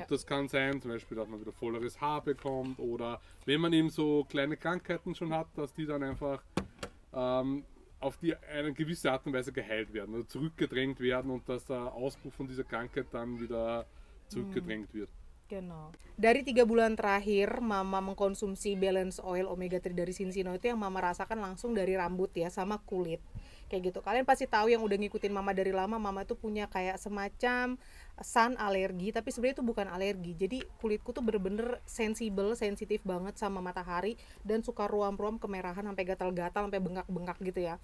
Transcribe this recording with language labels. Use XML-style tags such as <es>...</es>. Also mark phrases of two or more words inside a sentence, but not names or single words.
<de>Und das kann sein, zum Beispiel, dass man wieder volleres Haar bekommt oder wenn man eben so kleine Krankheiten schon hat, dass die dann einfach auf die eine gewisse Art und Weise geheilt werden oder zurückgedrängt werden und dass der Ausbruch von dieser Krankheit dann wieder zurückgedrängt wird. Genau.</de> <id>Dari 3 bulan terakhir Mama mengkonsumsi</id> <en>balance oil</en> <id>omega 3 dari Synsino itu yang Mama rasakan langsung dari rambut ya sama kulit. Kayak gitu. Kalian pasti tahu yang udah ngikutin Mama dari lama, Mama tuh punya kayak semacam sun alergi, tapi sebenarnya itu bukan alergi. Jadi kulitku tuh bener-bener sensitif banget sama matahari dan suka ruam-ruam kemerahan sampai gatal-gatal, sampai bengkak-bengkak gitu ya.</id>